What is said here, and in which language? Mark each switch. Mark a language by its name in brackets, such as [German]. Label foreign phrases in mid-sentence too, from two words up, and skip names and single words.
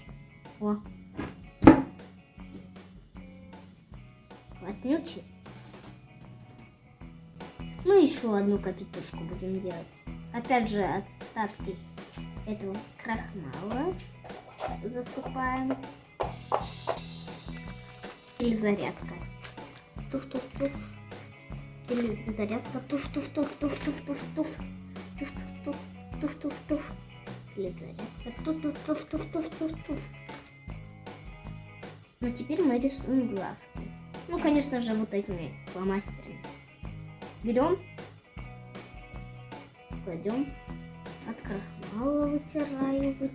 [Russian] О. Класснючий. Ну, еще одну капитошку будем делать. Опять же, остатки этого крахмала засыпаем. Или зарядка. Туф-туф-туф. Или зарядка. Туф-туф-туф-туф-туф-туф-туф. Туф-туф-туф. Туф-туф-туф. Или зарядка. Туф-туф-туф-туф-туф-туф. Ну, теперь мы рисуем глазки. Ну, конечно же, вот этими фломастерами. Берем, кладем, от крахмала вытираю.